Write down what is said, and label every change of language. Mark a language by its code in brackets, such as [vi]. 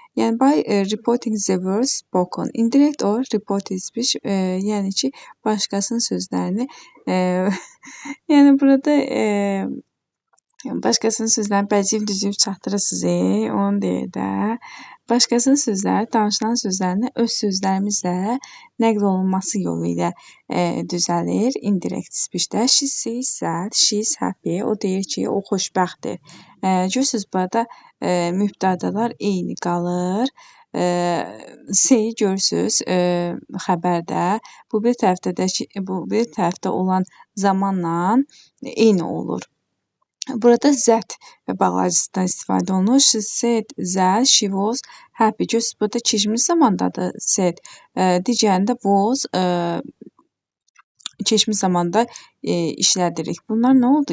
[az] Yəni [en] by reporting the words spoken, indirect or reported speech, [az] yəni ki, başqasının sözlərini yəni burada başqasının sözlərini bəciyib-düzüyüb çatdırırsınız, onu deyir də. Başqasının sözləri, danışılan sözlərini öz sözlərimizlə nəql olunması yolu ilə düzəlir. Indirect speech-də [en] she says that she is happy. [az] O deyir ki, o xoşbəxtdir. Görürsünüz, burada mübtədalar eyni qalır. Say görürsünüz xəbərdə. Bu bir tərəfdə olan zamanla eyni olur. Burada that bağlacısından istifadə olunur. [en] She said that she was happy. [az] Görürsünüz, burada keçmiş zamandadır said. Digərində was keçmiş zamanda işlədirik. Bunlar nə oldu?